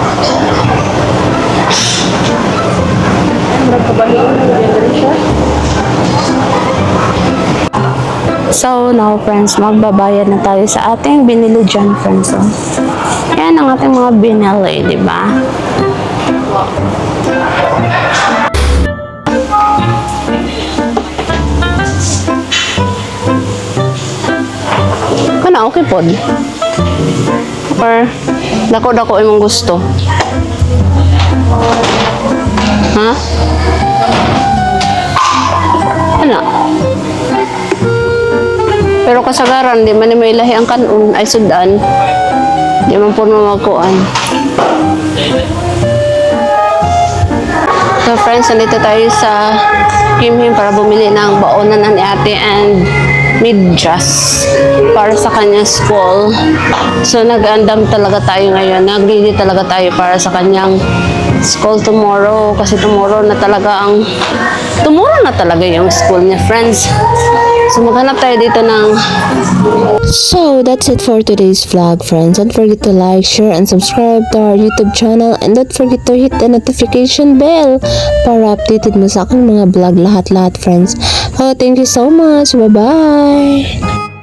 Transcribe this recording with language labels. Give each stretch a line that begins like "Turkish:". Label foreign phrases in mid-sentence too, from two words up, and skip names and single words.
English: So, now friends,
Filipino: magbabayad na tayo sa ating binili dyan, friends. Oh. Yan ang ating mga binili, di ba?
Cebuano: Kana, okay po. Or, dako-dako imong gusto.
Filipino: Ha? Ano?
Cebuano: Pero kasagaran, di man may ilahi ang kanon ay sudan. Di man po magkuan.
English: So friends,
Filipino: nandito tayo sa Kimhim para bumili ng baonan ni Ate and medyas para sa kanyang school. So nag-andam talaga tayo ngayon. Nag-ready talaga tayo para sa kanyang
English: school tomorrow
Filipino: kasi tomorrow na talaga yung school niya, friends. So maghanap tayo dito ng...
English: So that's it for today's vlog, friends. Don't forget to like, share, and subscribe to our YouTube channel, and don't forget to hit the notification bell
Filipino: para updated mo sa aking mga vlog lahat-lahat,
English: friends. Oh, thank you so much. Bye-bye!